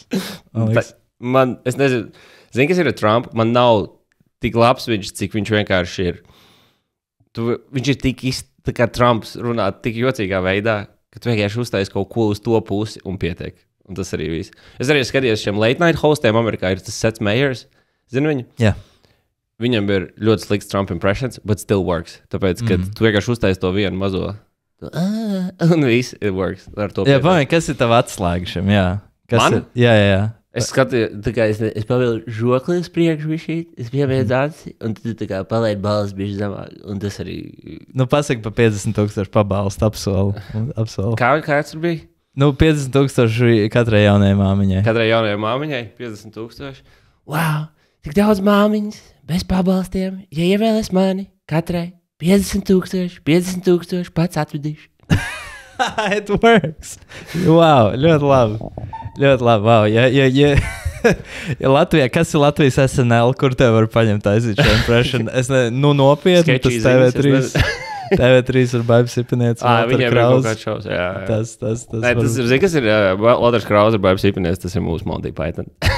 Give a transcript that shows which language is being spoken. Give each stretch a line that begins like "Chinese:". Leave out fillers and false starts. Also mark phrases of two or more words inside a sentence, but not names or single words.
Latvian: Es nezinu, zini, kas ir ar Trumpu? Man nav tik labs viņš, cik viņš vienkārši ir. Viņš ir tā kā Trumps runā tik jocīgā veidā, ka tu vienkārši uztaisi kaut ko uz to pusi un pietiek. Un tas arī viss. Es arī skatījos šiem
English: late night
Latvian: hostiem Amerikā, ir tas Seth Meyers. Zini viņu? Jā. Viņam ir ļoti slikts
English: Trump impressions, but still works.
Latvian: Tāpēc, kad tu vienkārši uztaisi to vienu mazo, un viss,
English: it works.
Latvian: Ar to jā, pamēģi, kas ir tava atslēga šim, jā. Man? Jā. Es skatījos, tā kā es pavēlu žokli uz priekšu bišķīt, es piemēdzu aci, un tu tā kā palaid balss bišķi zemāk, un tas arī... Pasaka pa 50,000 pabalstu apsolu. Kāds tur bija? 50,000 katrai jaunajai māmiņai. Katrai jaunajai māmiņai 50,000? Wow! Tik daudz māmiņas, bez pabalstiem, ja ievēlēs mani, katrai 50,000 pats atvedīšu.
English: It works.
Latvian: Wow, ļoti labi. Ļoti labi, wow. Ja Latvijā, kas ir Latvijas SNL, kur tev var paņemt aiziet šo impression? Es nopietni, tas TV3 ar Baibu Sipinieci. Viņiem ir kaut kāds šovs, jā. Tas ir Lotars Kraus ar Baibu Sipinieci, tas ir mūsu Monty Python.